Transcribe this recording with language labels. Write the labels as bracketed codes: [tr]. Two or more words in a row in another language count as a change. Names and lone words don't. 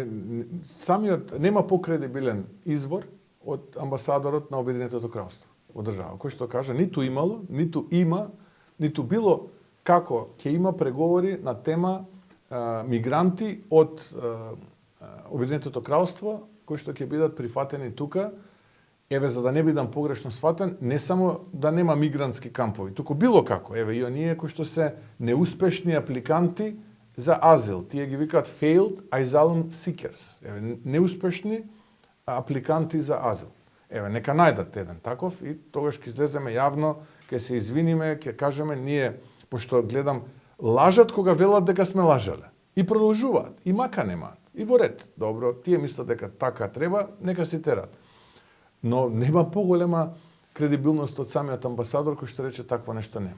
[mk] Самиот нема покредибилен извор од амбасадорот на Обединетото кралство од држава, кој што кажа ниту имало, ниту има, ниту било како ќе има преговори на тема мигранти од Обединетото кралство кои што ќе бидат прифатени тука. Еве, за да не бидам погрешно сватен, не само да нема мигрантски кампови, туку било како. Еве, и оние кои што се неуспешни апликанти за азил. Тие ги викаат [en] failed asylum seekers. [mk] Еве, неуспешни апликанти за азил. Еве, нека најдат еден таков и тогаш ќе излеземе јавно, ќе се извиниме, ќе кажеме ние, пошто гледам, лажат кога велат дека сме лажале. И продолжуваат, и мака немаат. И во ред. Добро, тие мислат дека така треба, нека си терат. Но нема поголема кредибилност од самиот амбасадор кој што рече такво нешто нема.